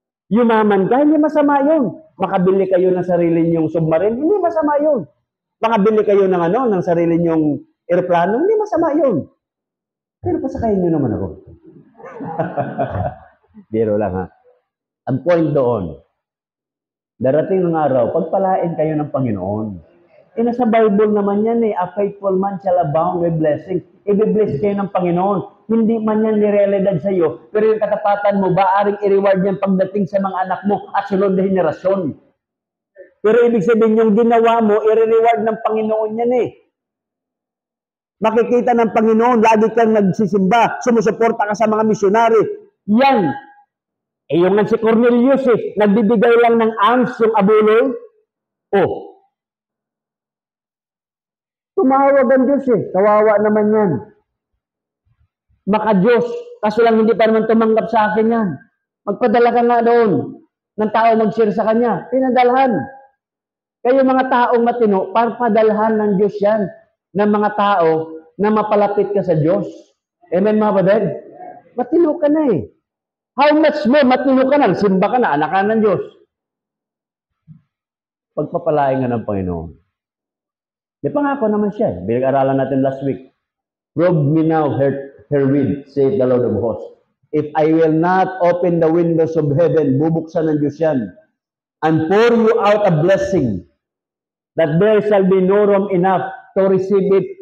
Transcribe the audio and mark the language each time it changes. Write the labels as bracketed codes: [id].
[tl] Yumaman ka, hindi masama yun. Makabili kayo ng sarili nyong submarine, hindi masama yun. Makabili kayo ng sarili nyong aeroplano, hindi masama yun. Pero pasakayin nyo naman ako. Biro lang ha. Ang point doon, darating ng araw, pagpalain kayo ng Panginoon. Nasa Bible naman yan eh, [en] a faithful man shall abound with blessing. [tl] I-bless kayo ng Panginoon. Hindi man yan nirealidad sa iyo, pero yung katapatan mo, baaring i-reward yan pagdating sa mga anak mo at sunod na henerasyon. Pero ibig sabihin, yung ginawa mo, i-reward ng Panginoon yan eh. Makikita ng Panginoon, lagi kang nagsisimba, sumusuporta ka sa mga misyonary. Yan. Yung nga si Cornelius nagbibigay lang ng alms yung abuloy. Tumawag ang Diyos kawawa naman yan. Maka-Diyos, kaso lang hindi pa naman tumanggap sa akin yan. Magpadala ka nga doon ng tao mag-share sa kanya. Pinadalhan. Kayo mga taong matino, parpadalhan ng Diyos yan ng mga tao na mapalapit ka sa Diyos. Amen, mga kapatid? Matino ka na eh. How much more matino ka na, simba ka na, anak ka ng Diyos. Pagpapalain nga ng Panginoon. May pangako naman siya. Binag-aralan natin last week. [en] Prove me now herewith, saith the Lord of hosts. If I will not open the windows of heaven, [tl] bubuksan ng Diyos yan, [en] and pour you out a blessing, that there shall be no room enough to receive it.